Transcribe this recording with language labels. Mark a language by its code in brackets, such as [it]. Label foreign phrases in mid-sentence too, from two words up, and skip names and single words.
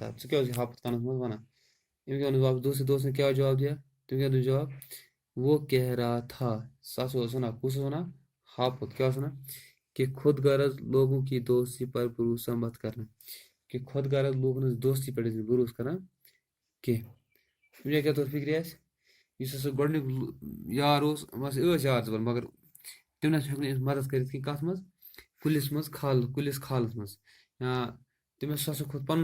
[ks] ژٕ کیٛاہ اوس یہِ ہاپُت کَنَس منٛز وَنان؟ أمۍ کیٛاہ ووٚنُس واپس؟ [ur] دوسرے دوست نے کیٛاہ جواب دیا؟ [ks] تٔمۍ کیٛاہ دیُت جواب؟ [ur] وہ کہہ رہا تھا، [ks] سُہ ہسا اوس وَنان، کُس اوس وَنان؟ ہاپُت۔ کیٛاہ اوس وَنان؟ [ur] کہ خود غرض لوگوں کی دوستی پر بھروسہ مت کرنا، [ks] کہ خۄد غرض لوٗکن ہٕنٛز دوستی پٮ۪ٹھ ٲسۍ نہٕ بروسہٕ کران کینٛہہ. أمۍ جایہِ کیٛاہ توٚر فِکرِ اَسہِ یُس ہسا گۄڈٕنیُک یار اوس بس ٲسۍ یار زٕ مگر تٔمۍ نسا ہیوٚک نہٕ أمِس مدد کٔرِتھ کینٛہہ کَتھ منٛز کُلِس کھالَس منٛز یا تٔمۍ ہسا کھوٚت پَنُن